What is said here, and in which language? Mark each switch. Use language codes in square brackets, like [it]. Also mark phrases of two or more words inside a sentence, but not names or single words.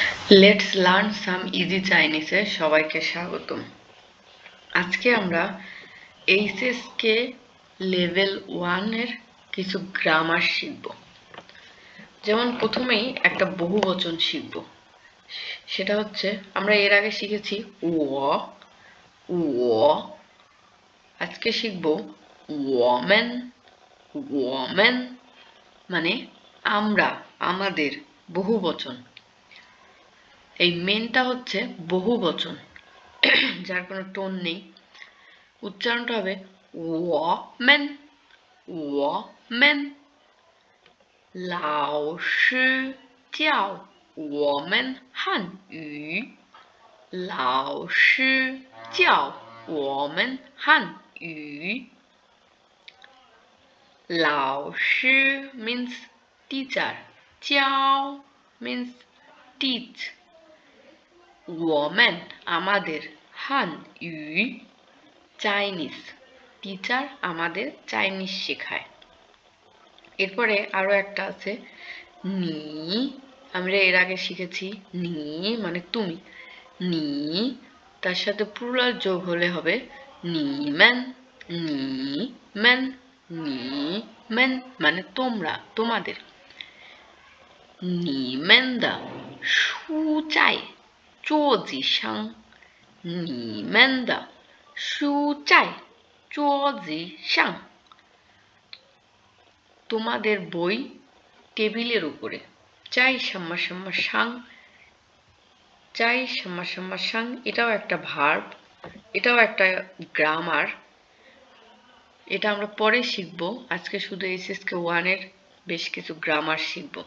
[en] Let's learn some easy Chinese [bn] এ সবাইকে স্বাগতম। আজকে আমরা HSK লেভেল 1 এর কিছু গ্রামার শিখব। যেমন প্রথমেই একটা বহুবচন শিখব। সেটা হচ্ছে আমরা এর আগে শিখেছি ও আজকে শিখব woman মানে আমরা আমাদের বহুবচন। এই মেনটা হচ্ছে বহুবচন যার কোনো টোন নেই উচ্চারণটা হবে [zh] woman 老师教我们汉语老师教我们汉语 [bn] 老师 [en] means teacher [bn] 教 [en] means teach [bn] 我们 আমাদের 汉语 চাইনিজ টিচার আমাদের চাইনিজ শেখায়। এরপরে আরো একটা আছে নি, আমরা এর আগে শিখেছি নি মানে তুমি, নি তার সাথে প্লুরাল যোগ হলে হবে নিমেন মানে তোমরা তোমাদের। [zh] নিমেন 的书在桌子上你们的书在桌子上 [bn] তোমাদের বই টেবিলের উপরে। চাই সাম্মা সাম্মা সাং, চাই সাম্মা সাম্মা সাং এটাও একটা ভার্ব, এটাও একটা গ্রামার। এটা আমরা পরে শিখবো, আজকে শুধু HSK 1 এর বেশ কিছু গ্রামার শিখবো।